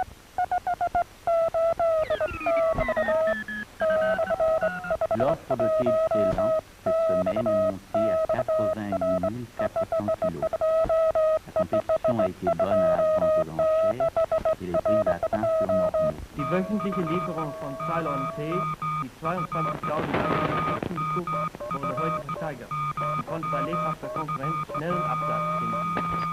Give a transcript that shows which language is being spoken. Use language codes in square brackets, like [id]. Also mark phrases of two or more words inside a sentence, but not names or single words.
[fr] L'offre de thé de Ceylan cette semaine est montée à 88 400 kilos. La compétition a été bonne à la vente aux enchères et les prix atteints furent normaux. [de] Die wöchentliche Lieferung von Ceylon Tee, die 22.000 betrug, wurde heute gesteigert und konnte bei lebhafter Konkurrenz schnellen Absatz finden.